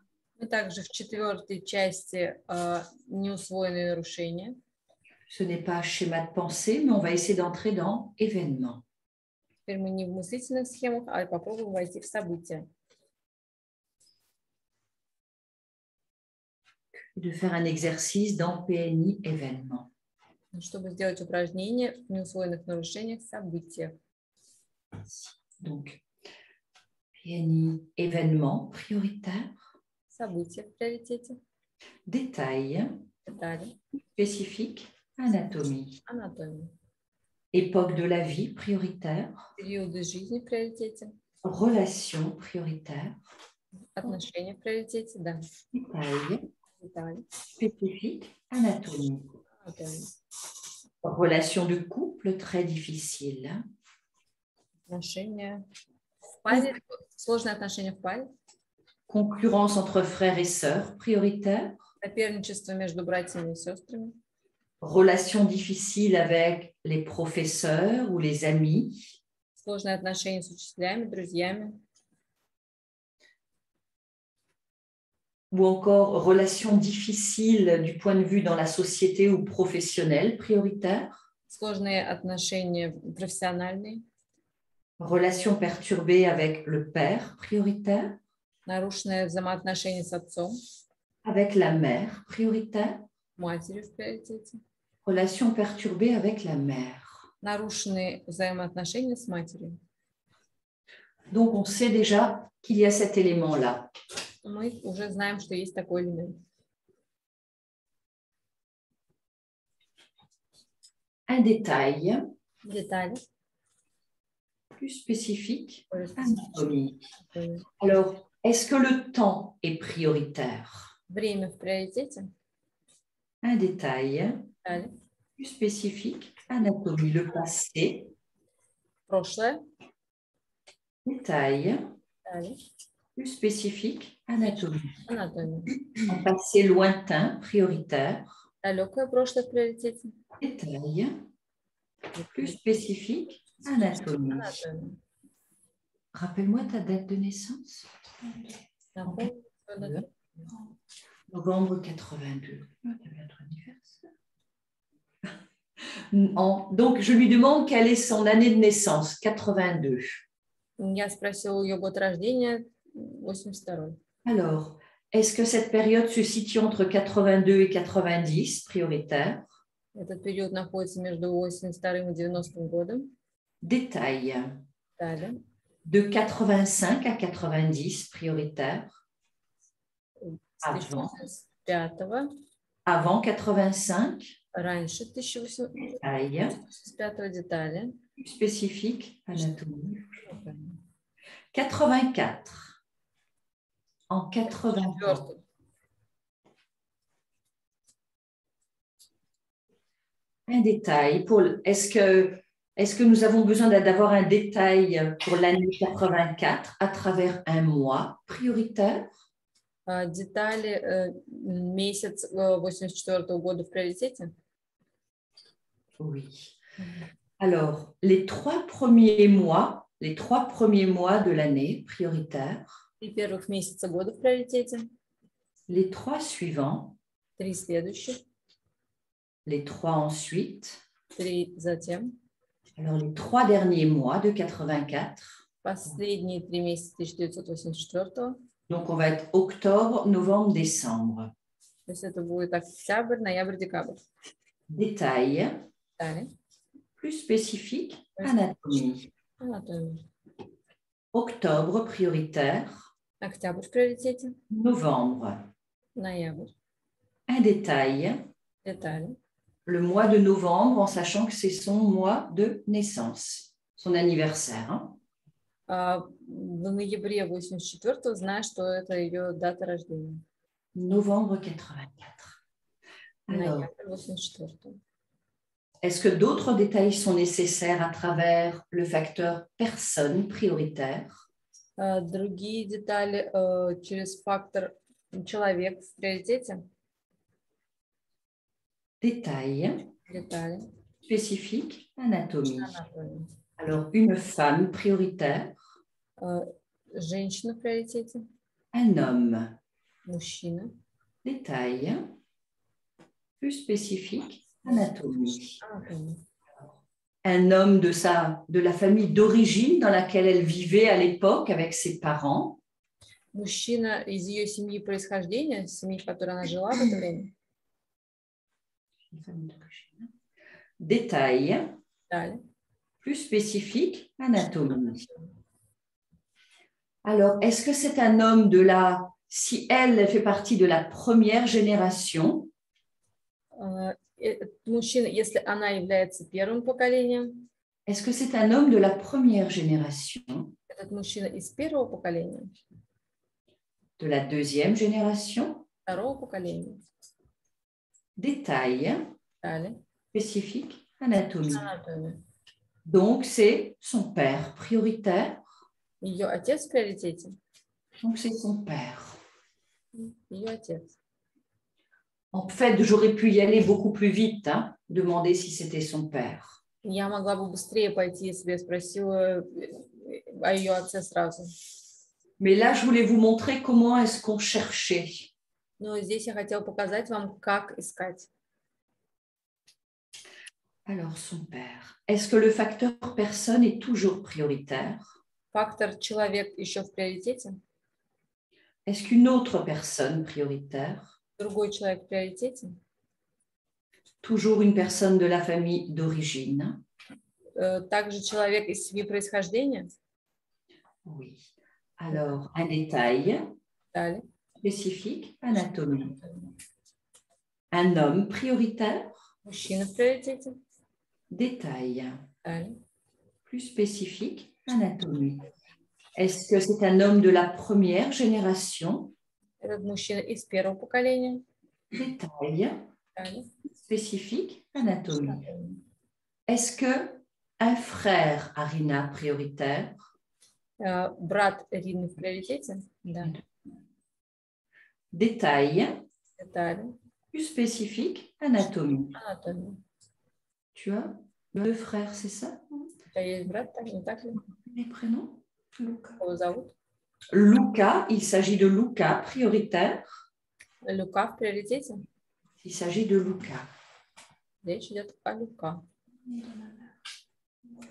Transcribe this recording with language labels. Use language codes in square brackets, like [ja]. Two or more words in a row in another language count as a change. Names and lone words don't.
[ru] Мы также в 4-й части неусвоенные нарушения. [fr] Ce n'est pas schéma de pensée, mais on va essayer d'entrer dans événements. [ru] Теперь мы не в мыслительных схемах, а попробуем войти в события. [fr] De faire un exercice dans PNI événements. [ru] Чтобы сделать упражнение в неусвоенных нарушениях события. [fr] Donc, PNI événements prioritaires. [ru] События в приоритете. [fr] Détails. [ru] Детали. [fr] Spécifiques. Anatomie. [ru] Анатомия. [fr] Époque de la vie prioritaire. [ru] Периоды жизни в приоритете. [fr] Relations prioritaires. [ru] Отношения в приоритете, да. [fr] Détails. [ru] Детали. [fr] Spécifiques. Anatomie. [ru] Анатомия. [fr] Relation de couple très difficile. [ru] Отношения в паре. Сложные отношения в паре. [fr] Concurrence entre frères et sœurs prioritaire. [ru] Соперничество между братьями и сестрами. [fr] Relation difficile avec les professeurs ou les amis. [ru] Сложные отношения с учителями, друзьями. [fr] Ou encore relation difficile du point de vue dans la société ou professionnelle prioritaire. [ru] Сложные отношения профессиональные. [fr] Relation perturbée avec le père prioritaire. [ru] Нарушенные взаимоотношения с отцом. [fr] Avec la mère prioritaire. [ru] Матерью в приоритете. [fr] Relation perturbée avec la mère. [ru] Нарушенные взаимоотношения с матерью. [fr] Donc, on sait déjà qu'il y a cet élément-là. [ru] Мы уже знаем, что есть такой элемент. [fr] Un détail. [ru] Детали. [fr] Plus spécifique. Anatomie. Alors, est-ce que le temps est prioritaire? [ru] Время в приоритете. [fr] Un détail. [ru] Детали. [fr] Plus spécifique. Anatomie. Le passé. [ru] Прошлое. [fr] Détail. [ru] Детали. [fr] Plus spécifique. Anatomie. [ru] Анатомия. [fr] Un passé lointain prioritaire. [ru] Далекое прошлое в приоритете. [fr] Détail. Plus spécifique. Anatomie. [ru] Анатомия. [fr] Rappelle-moi ta date de naissance. Novembre 82. Tu as notre anniversaire. Donc, je lui demande quelle est son année de naissance, 82. [ru] Я спросила ее год рождения, 82. [fr] Alors, est-ce que cette période se situe entre 82 et 90, prioritaire? [ru] Этот период находится между 82 и 90 годом. [fr] Détail. [ru] Далее. [fr] De 85 à 90, prioritaire. Avant. 1985. Avant 85. [ru] Раньше 1885 [fr] Détail. [ru] детали. [fr] Spécifique. Anatomie. 84. En 84. Un détail. Est-ce que nous avons besoin d'avoir un détail pour l'année 84 à travers un mois prioritaire? [ru] Детали месяц 84 года в приоритете? [fr] Oui. Alors, les trois premiers mois de l'année prioritaire. [ru] Три первых месяца года в приоритете. [fr] Les trois suivants. [ru] Три следующих. [fr] Les trois ensuite. [ru] Три затем. [fr] Alors, les trois derniers mois de 84. [ru] Последние 3 месяца 1984. [fr] Donc, on va être octobre, novembre, décembre. [ru] То есть это будет октябрь, ноябрь, декабрь. [fr] Détail. [ru] Далее. [fr] Plus spécifique, anatomie. [ru] Анатомия. [fr] Octobre prioritaire. [ru] Октябрь в приоритете. [fr] Novembre. [ru] Ноябрь. [fr] Un détail. [ru] Детали. [fr] Le mois de novembre, en sachant que c'est son mois de naissance, son anniversaire. Hein? [ru] В ноябре 84-го, зная, что это ее дата рождения. [fr] Novembre 84. Alors, [ru] Ноябрь 84-го. [fr] est-ce que d'autres détails sont nécessaires à travers le facteur personne prioritaire? [ru] Другие детали через фактор человек в приоритете? [fr] Détail. [ru] Детали. [fr] Spécifique, anatomie. [ru] Анатомия. [fr] Alors, une femme prioritaire. [ru] Женщина в приоритете. [fr] Un homme. [ru] Мужчина. [fr] Détail. Plus spécifique, anatomie. [ru] Анатомия. [fr] Un homme de la famille d'origine dans laquelle elle vivait à l'époque avec ses parents. [ru] Мужчина из ее семьи происхождения, семьи, в которой она жила в это время. [fr] Détail. [ru] Далее. [fr] Plus spécifique, anatomie. Alors, est-ce que c'est un homme si elle fait partie de la première génération? [ru] Мужчина, если она является первым поколением. [fr] Est-ce que c'est un homme de la première génération? [ru] Этот мужчина из первого поколения. [fr] De la deuxième génération? [ru] Второго поколения. [fr] Détail. [ru] Далее. [fr] Spécifique, anatomie. [ru] Анатомия. [fr] Donc, c'est son père prioritaire. [ru] Ее отец в приоритете. [fr] Donc, c'est son père. [ru] Ее отец. [fr] En fait, j'aurais pu y aller beaucoup plus vite, hein, demander si c'était son père. [ru] Я могла бы быстрее пойти, если я спросила о ее отце сразу. [fr] Mais là, je voulais vous montrer comment est-ce qu'on cherchait. [ru] Но здесь я хотела показать вам, как искать. [fr] Alors, son père. Est-ce que le facteur personne est toujours prioritaire? [ru] Фактор человек еще в приоритете? [fr] Est-ce qu'une autre personne prioritaire? [ru] Другой человек в приоритете? [fr] Toujours une personne de la famille d'origine? [ru] Также человек из семьи происхождения? [fr] Oui. Alors, un détail. [ru] Далее. [fr] Spécifique, anatomie. Un homme prioritaire? [ru] Мужчина в приоритете? [fr] Détail. [ru] Далее. [fr] Plus spécifique, anatomie. Est-ce que c'est un homme de la première génération? [ru] Этот мужчина из первого поколения? [fr] Détail. [ru] Далее. [fr] Spécifique, anatomie. Est-ce que un frère a Rina prioritaire? [ru] Брат Рины в приоритете? Да. [fr] Détail. [ru] Детали. [fr] Plus spécifique, anatomie. [ru] Анатомия. [fr] Tu as 2 frères, c'est ça? [ru] У тебя есть брат, так, не так ли? [fr] Les prénoms? Luca. [ru] Его зовут? [fr] Luca, il s'agit de Luca, prioritaire. [ru] Люка в приоритете? [fr] Il s'agit de Luca. [ru] Речь идет о Люка. [fr] Ni de ma mère.